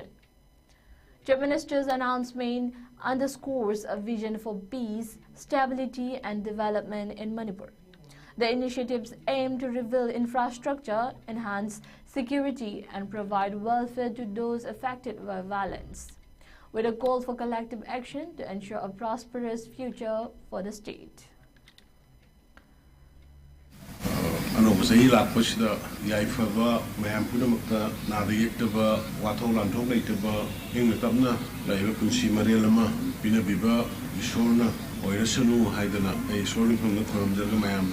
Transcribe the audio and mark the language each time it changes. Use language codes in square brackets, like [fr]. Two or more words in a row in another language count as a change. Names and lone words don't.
[en] Chief Minister's announcement underscores a vision for peace, stability and development in Manipur. The initiatives aim to rebuild infrastructure, enhance security and provide welfare to those affected by violence, with a call for collective action to ensure a prosperous future for the state. [mni] Anobasai lakpasida yaifaba mayam punamakta nada yektaba wathok lanthok leitaba ingna tapna laiba punsi marelama pinabiba isorna oirasanu haidana ai isorni phangna thoramjaga mayam